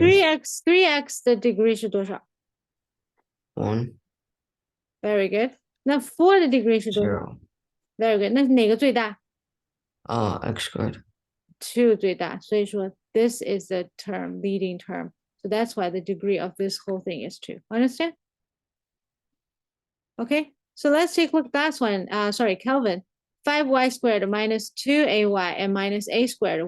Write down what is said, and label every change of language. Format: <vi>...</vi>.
<zh>3x 的 degree 是多少？ 1,</zh> <en>Very good.</en> <zh>那4的 degree 是多少 0.</zh> <en>Very good.</en> <zh>那哪个最大？</zh> <en>X squared. 2</en> <zh>最大，所以说</zh> <en>this is the term, leading term. So that's why the degree of this whole thing is 2. Understand? Okay, so let's take a look at that one. Sorry, Kelvin. 5y squared minus 2ay and minus a squared.</en>